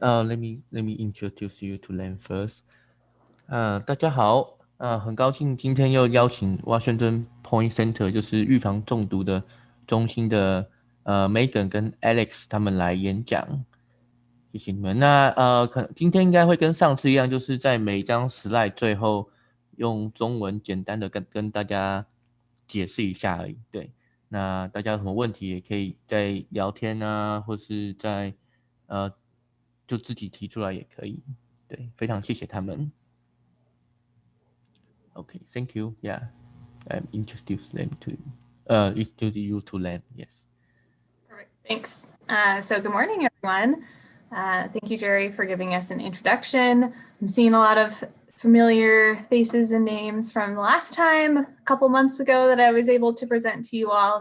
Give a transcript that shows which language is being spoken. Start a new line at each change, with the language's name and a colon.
English: Let me introduce you to them first.
Chinese: 大家好，很高兴今天又邀请 Washington Point Center，就是预防中毒的中心的Megan 跟 Alex 他们来演讲，谢谢你们。那今天应该会跟上次一样，就是在每一张 slide 最后用中文简单的跟大家解释一下而已。对，那大家有什么问题也可以在聊天啊，或是在就自己提出来也可以。对，非常谢谢他们。
English: Okay, thank you. Yeah, introduce them to introduce you to them. Yes. Perfect. Thanks. So good morning, everyone. Thank you, Jerry, for giving us an introduction. I'm seeing a lot of familiar faces and names from the last time, a couple months ago, that I was able to present to you all.